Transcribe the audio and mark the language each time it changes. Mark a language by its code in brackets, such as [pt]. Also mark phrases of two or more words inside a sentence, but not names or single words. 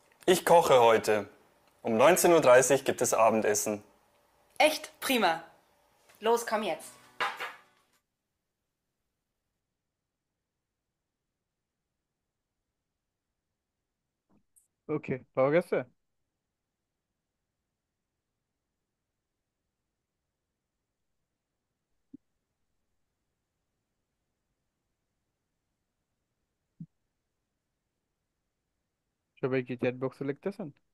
[de] Ich koche heute. Um 19:30 Uhr gibt es Abendessen. Echt prima. Los, komm jetzt. [bn] ওকে, পাওয়া গেছে। সবাই কি চ্যাট বক্সে লিখতেছেন?